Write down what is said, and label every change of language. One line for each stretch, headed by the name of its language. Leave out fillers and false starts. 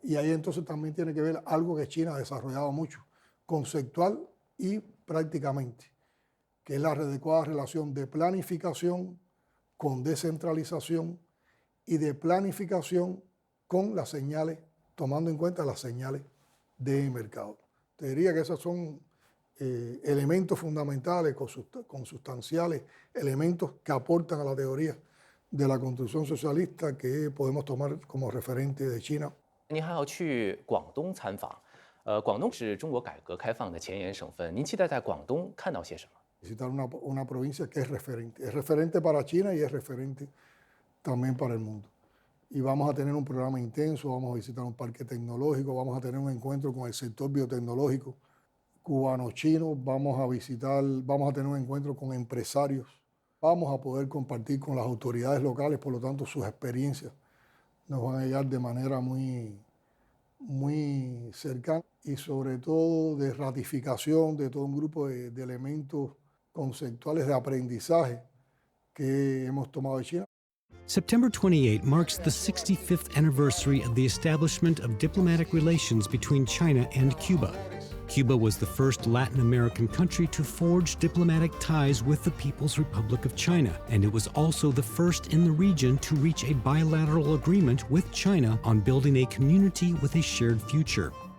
Spanish: Y ahí entonces también tiene que ver algo que China ha desarrollado mucho, conceptual y prácticamente, que es la adecuada relación de planificación con descentralización y de planificación con las señales, tomando en cuenta las señales de mercado. Te diría que esos son elementos fundamentales, consustanciales, elementos que aportan a la teoría de la construcción socialista que podemos tomar como referente de China.
Chinese: 您还要去广东参访，广东是中国改革开放的前沿省份，您期待在广东看到些什么？
Spanish: Visitar una provincia que es referente para China y es referente también para el mundo. Y vamos a tener un programa intenso, vamos a visitar un parque tecnológico, vamos a tener un encuentro con el sector biotecnológico cubano-chino, vamos a tener un encuentro con empresarios, vamos a poder compartir con las autoridades locales, por lo tanto sus experiencias nos van a llegar de manera muy cercana y sobre todo de ratificación de todo un grupo de elementos conceptuales de aprendizaje que hemos tomado de China.
English: September 28 marks the 65th anniversary of the establishment of diplomatic relations between China and Cuba. Cuba was the first Latin American country to forge diplomatic ties with the People's Republic of China, and it was also the first in the region to reach a bilateral agreement with China on building a community with a shared future.